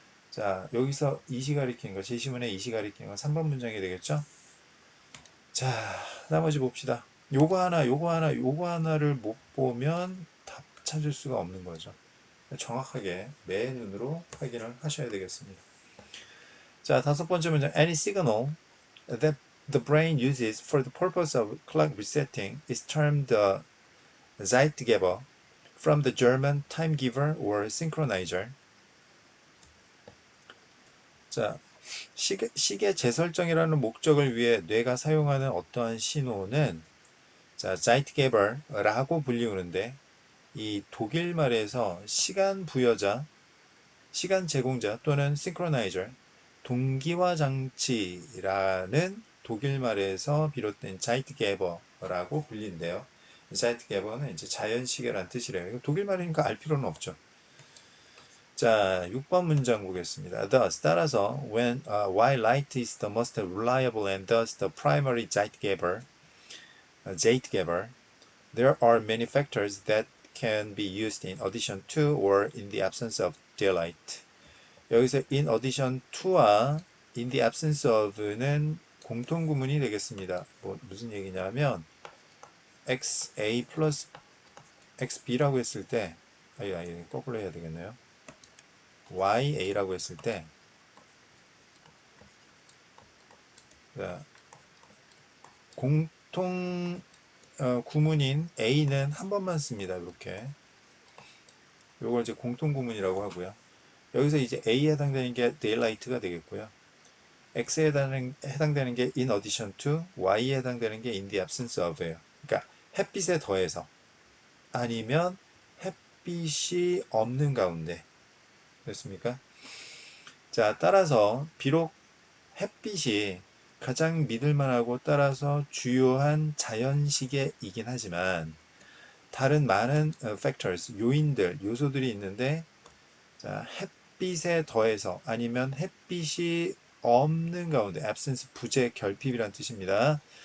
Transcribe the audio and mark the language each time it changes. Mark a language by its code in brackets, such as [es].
[ko] 자, 여기서 이시 가리키는 거, 제시문에 이시 가리키는 건 3번 문장이 되겠죠? 자, 나머지 봅시다. 요거 하나를 못 보면 답 찾을 수가 없는 거죠. 정확하게 매 눈으로 확인을 하셔야 되겠습니다. 자, 다섯 번째 문장. [en] Any signal that the brain uses for the purpose of clock resetting is termed the Zeitgeber, from the German timegiver or synchronizer. [ko] 자, 시계 재설정이라는 목적을 위해 뇌가 사용하는 어떠한 신호는 자, Zeitgeber라고 불리우는데 이 독일 말에서 시간 부여자, 시간 제공자 또는 synchronizer, 동기화 장치라는 독일 말에서 비롯된 Zeitgeber라고 불린대요. Zeitgeber는 이제 자연시계란 뜻이래요. 독일 말이니까 알 필요는 없죠. 자, 6번 문장 보겠습니다. [en] Thus, [ko] 따라서, [en] while light is the most reliable and thus the primary Zeitgeber, there are many factors that can be used in addition to or in the absence of daylight. 여기서 in addition to와 in the absence of는 [ko] 공통구문이 되겠습니다. 무슨 얘기냐면 xa 플러스 xb라고 했을 때 거꾸로 해야 되겠네요. ya라고 했을 때 공통 구문인 a는 한 번만 씁니다. 이렇게 요걸 이제 공통 구문이라고 하고요. 여기서 이제 a에 해당되는 게 daylight가 되겠고요. x에 해당되는 게 [en] in addition to, [ko] y에 해당되는 게 [en] in the absence of [ko] 예요. 그러니까 햇빛에 더해서 아니면 햇빛이 없는 가운데. 됐습니까? 자, 따라서 비록 햇빛이 가장 믿을만하고 따라서 주요한 자연시계이긴 하지만 다른 많은 factors, 요소들이 있는데 자, 햇빛에 더해서 아니면 햇빛이 없는 가운데 absence, 부재, 결핍이란 뜻입니다.